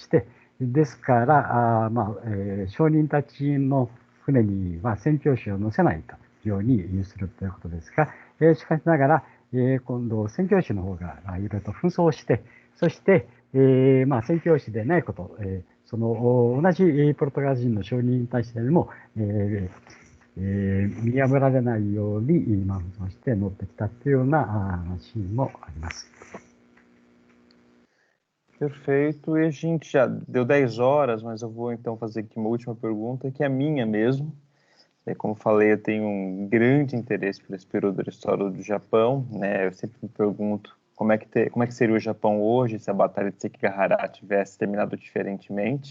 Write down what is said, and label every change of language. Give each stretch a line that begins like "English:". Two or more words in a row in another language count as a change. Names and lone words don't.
Japanese: 、ですから、商人たちの船には宣教師を乗せないようにするということですが、しかしながら、今度、宣教師の方がいろいろと紛争して、そして、宣教師でないこと、その同じポルトガル人の商人に対しても、見破られないように紛争して乗ってきたというようなシーンもあります。
Portuguese: Perfeito, e a gente já deu 10 horas, mas eu vou então fazer aqui uma última pergunta, que é a minha mesmo. Como falei, eu tenho um grande interesse por esse período da história do Japão, né? Eu sempre me pergunto como é que seria o Japão hoje se a Batalha de Sekigahara tivesse terminado diferentemente.